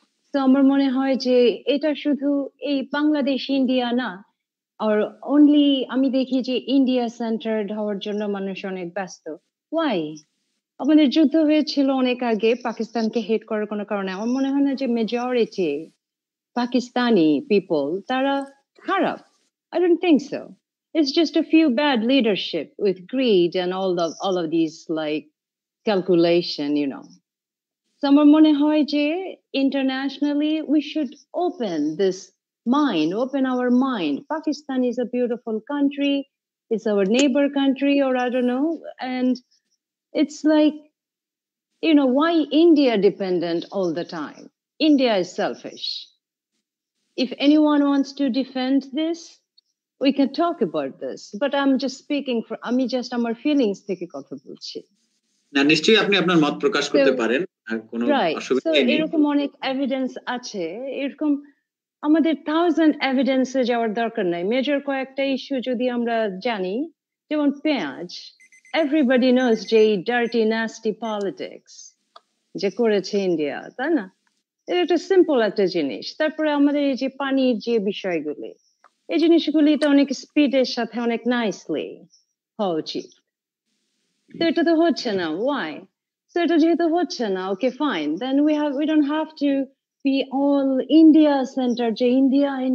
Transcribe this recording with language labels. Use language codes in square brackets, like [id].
[bn] So আমার মনে হয় যে এটা শুধু এই বাংলাদেশ ইন্ডিয়া না, আর only আমি দেখি যে ইন্ডিয়া সেন্টার্ড হওয়ার জন্য মানুষ অনেক ব্যস্ত। [en] Why? [bn] আমাদের যুদ্ধ হয়েছিল অনেক আগে, পাকিস্তানকে হেট করার কোনো কারণে আমার মনে হয় না যে মেজরিটি পাকিস্তানি পিপল তারা খারাপ। [en] I don't think so. It's just a few bad leadership with greed and all of these like calculation, you know. So [bn] আমার মনে হয় যে [en] internationally we should open our mind. Pakistan is a beautiful country. It's our neighbor country, or I don't know. And it's like, you know, why India dependent all the time? India is selfish. If anyone wants to defend this, we can talk about this. But I'm just speaking for, আমি just আমার feelings [bn] থেকে কথা বলছি। না, নিশ্চয়ই আপনি আপনার মত প্রকাশ করতে পারেন, আর কোনো অসুবিধা নেই। এরকম অনেক এভিডেন্স আছে, এরকম আমাদের 1000 এভিডেন্সে যাওয়ার দরকার নাই। মেজর কয়েকটা ইস্যু যদি আমরা জানি, যেমন পেঁয়াজ, [en] everybody knows [bn] যে এই [en] dirty nasty politics [bn] যে করেছে ইন্ডিয়া, তাই না? এটা একটা সিম্পল একটা জিনিস। তারপরে আমাদের এই যে পানির যে বিষয়গুলি, এই জিনিসগুলি তো অনেক স্পিডের সাথে অনেক নাইসলি হওয়া উচিত। তো এটা তো হচ্ছে না। [en] Why? So [bn] এটা যেহেতু হচ্ছে না, [en] okay fine, then we don't have to be all India centered, যে India.